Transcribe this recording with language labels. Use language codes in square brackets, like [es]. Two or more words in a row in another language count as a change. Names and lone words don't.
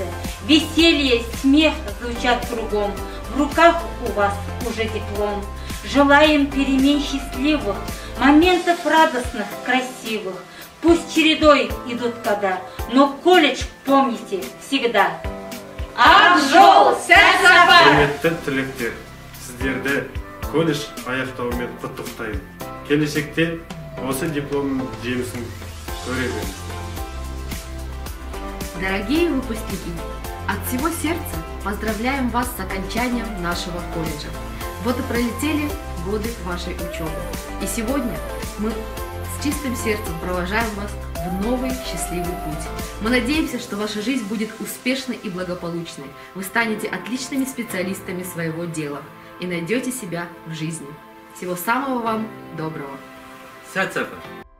[ru] Веселье, смех звучат кругом, в руках у вас уже диплом. Желаем перемен счастливых, моментов радостных, красивых. Пусть чередой идут года, но колледж помните всегда. [kk] Ақ жол, сәт сапар! Құрметті түлектер, сіздерді колледж аяқтауымен құттықтаймын. Келешекте осы дипломның жемісін көре беріңіздер. [ru] Дорогие выпускники, от всего сердца поздравляем вас с окончанием нашего колледжа. Вот и пролетели годы вашей учебы. И сегодня мы с чистым сердцем провожаем вас в новый счастливый путь. Мы надеемся, что ваша жизнь будет успешной и благополучной. Вы станете отличными специалистами своего дела и найдете себя в жизни. Всего самого вам доброго. [kk] Сәт сапар.